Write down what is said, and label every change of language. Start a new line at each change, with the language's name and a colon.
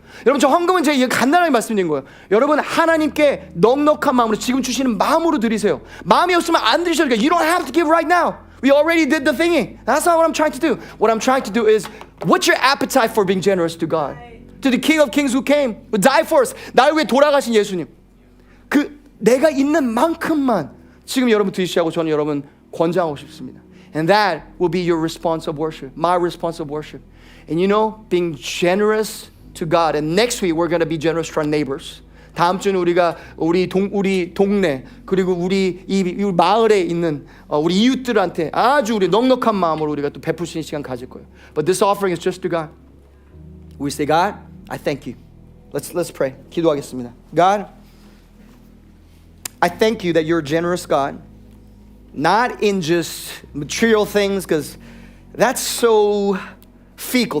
Korean: 여러분 저 헌금은 제가 간단하게 말씀드린 거예요. 여러분 하나님께 넉넉한 마음으로 지금 주시는 마음으로 드리세요. 마음이 없으면 안 드리셔도 돼요.
English: You don't have to give right now. We already did the thingy. That's not what I'm trying to do. What I'm trying to do is, what's your appetite for being generous to God? To the King of Kings who came, who died for us.
Korean: 나를 위해 돌아가신 예수님. 그 내가 있는 만큼만 지금 여러분 드리시라고 저는 여러분 권장하고 싶습니다.
English: And that will be your response of worship. My response of worship. And you know, being generous to God. And next week we're going to be generous to our neighbors.
Korean: 다음 주는 우리가 우리 동네 그리고 우리 이 마을에 있는 우리 이웃들한테 아주 우리 넉넉한 마음으로 우리가 또 베풀 수 있는 시간 가질 거예요.
English: But this offering is just to God. We say, God, I thank you. Let's pray.
Korean: 기도하겠습니다.
English: God, I thank you that you're a generous God. Not in just material things, because that's so fecal.